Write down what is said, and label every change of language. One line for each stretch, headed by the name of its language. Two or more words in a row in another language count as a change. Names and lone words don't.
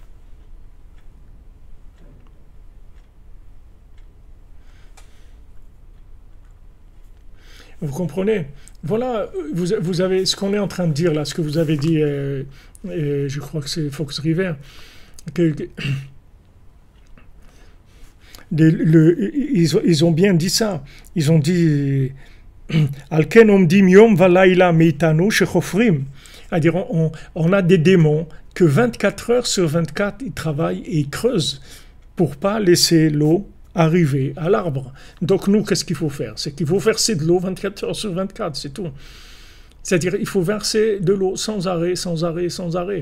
French: Vous comprenez? Voilà, vous avez ce qu'on est en train de dire là, ce que vous avez dit, je crois que c'est Fox River, ils ont bien dit ça. Ils ont dit
Hebrew: לכן עומדים יום ולילה מאיתנו שחופרים.
French: C'est-à-dire, on a des démons que 24 heures sur 24, ils travaillent et ils creusent pour pas laisser l'eau arriver à l'arbre. Donc nous, qu'est-ce qu'il faut faire? C'est qu'il faut verser de l'eau 24 heures sur 24, c'est tout. C'est-à-dire il faut verser de l'eau sans arrêt, sans arrêt, sans arrêt.